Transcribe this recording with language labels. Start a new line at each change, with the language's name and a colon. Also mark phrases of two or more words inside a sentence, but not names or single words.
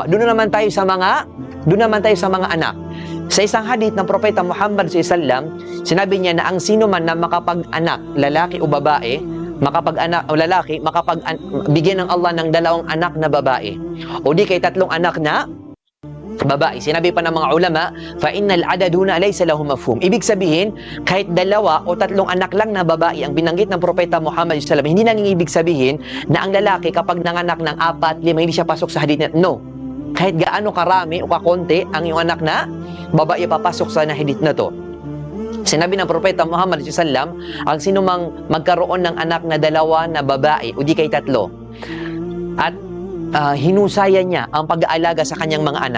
Filipino: Doon naman tayo sa mga anak. Sa isang hadith ng Propeta Muhammad SAW, sinabi niya na ang sino man na makapag-anak, lalaki o babae, bigyan ng Allah ng 2 anak na babae o di kay 3 anak na babae. Sinabi pa ng mga ulama,
Arabic: فإن العدد هنا ليس له مفهوم.
Filipino: Ibig sabihin, kahit 2 o 3 anak lang na babae ang binanggit ng Propeta Muhammad SAW, hindi nang ibig sabihin na ang lalaki kapag nanganak ng 4, 5, hindi siya pasok sa hadith na no. Kahit gaano karami o kakonti ang iyong anak na babae papasok sa hadith na to. Sinabi ng Propeta Muhammad SAW, ang sino mang magkaroon ng anak na 2 na babae o di kay 3 at hinusaya niya ang pag-aalaga sa kanyang mga anak.